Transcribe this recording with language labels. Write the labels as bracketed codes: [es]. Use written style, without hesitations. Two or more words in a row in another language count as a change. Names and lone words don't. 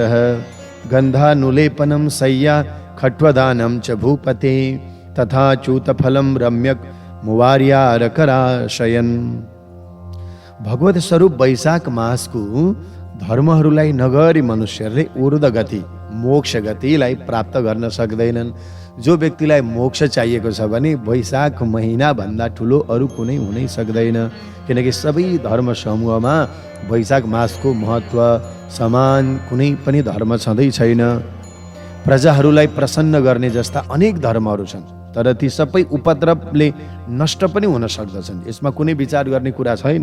[sa] गन्धानुलेपनं शय्या खट्वदानं च भूपते, तथा चूतफलं रम्यक मुवार्यारकराशयन्। [ne] भगवत स्वरूप वैशाख मासको धर्महरूलाई नगरी मनुष्यहरूले ऊर्ध्व गति, मोक्ष गतिलाई प्राप्त गर्न सक्दैनन्। जो व्यक्तिलाई मोक्ष चाहिएको छ भने वैशाख महिना भन्दा ठुलो अरू कुनै हुनै सक्दैन, किनकि सबै धर्म समूहमा वैशाख मासको महत्त्व समान कुनै पनि धर्म छँदै छैन। प्रजाहरूलाई प्रसन्न गर्ने जस्ता अनेक धर्महरू छन्, तर ती सबै उपद्रवले नष्ट पनि हुन सक्दछन्, यसमा कुनै विचार गर्ने कुरा छैन।